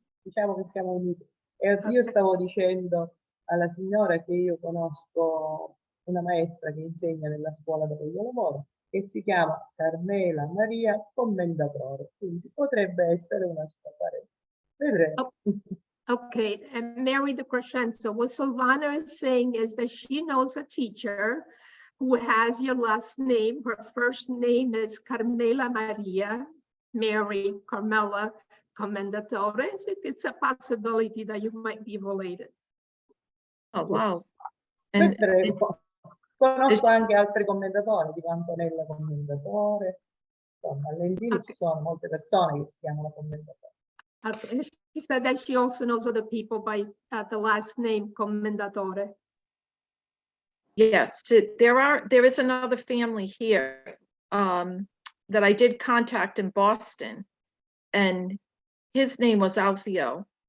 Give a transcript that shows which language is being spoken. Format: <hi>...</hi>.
<it>Diciamo che siamo uniti. E io stavo dicendo alla signora che io conosco una maestra che insegna nella scuola dove io lavoro, che si chiama Carmela Maria Commendatore, quindi potrebbe essere una sua parente. Vedremo.</it> <en>Okay, and Mary de Crescenzo, what Silvana is saying is that she knows a teacher who has your last name. Her first name is Carmela Maria, Mary Carmela Commendatore. It's a possibility that you might be related. Oh, wow. And</en> <it>Vedremo. Conosco anche altri commentatori, tipo Antonella Commendatore. Insomma, a Lentini ci sono molte persone che si chiamano commentatori.</it> <en>Okay. She said that she also knows other people by the last name Commendatore. yes, there is another family here that I did contact in Boston, and his name was Alfio.</en>